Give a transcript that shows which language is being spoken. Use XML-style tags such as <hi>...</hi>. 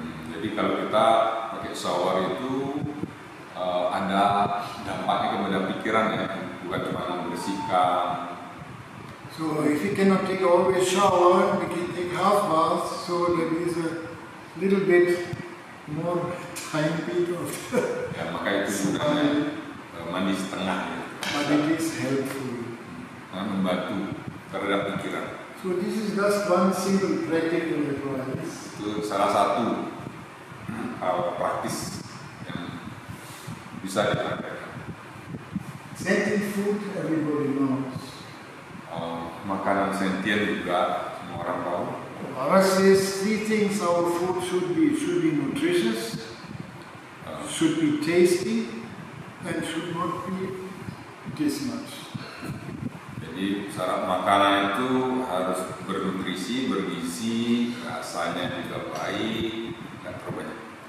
<id>Jadi kalau kita pakai shower itu ada dampaknya kepada pikiran ya, bukan cuma membersihkan.</id> <en>So if you cannot take always shower, we can take half bath, so there is a little bit more time bit of</en> <id>Ya, maka itu gunanya mandi setengah ya.</id> <en>but it is helpful.</en> <id>Membantu terhadap pikiran.</id> <en>So this is just one simple practical advice.</en> <id>Itu salah satu hal praktis yang bisa dipraktekkan.</id> <en>Sentient food everybody knows.</en> <id>Makanan sentien juga semua orang tahu.</id> <en>Baba says 3 things our food should be nutritious, should be tasty, and should not be this much.</en> <id>Jadi syarat makanan itu harus bernutrisi, bergizi, rasanya juga baik, dan terbanyak.</id>